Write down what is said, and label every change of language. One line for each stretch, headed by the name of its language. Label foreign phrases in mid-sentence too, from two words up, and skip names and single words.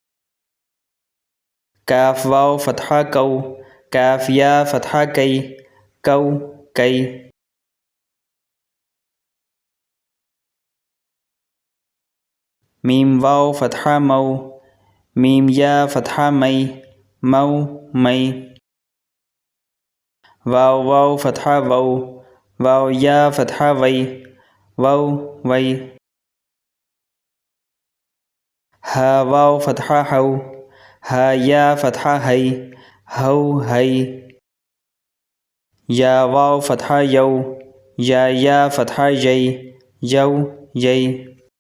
Urdu: كاف واو فتحة كو كاف يا فتحة كي كو كي ميم واو فتحة مو ميم يا فتحة مي مو مي واؤ واؤ فتحہ وَو، واؤ یا فتحہ وَے، وَو وَے. ہا واؤ فتحہ ہَو، ہا یا فتحہ ہَے، ہَو ہَے. یا واؤ فتحہ یَو، یا فتحہ یَے، یَو یَے.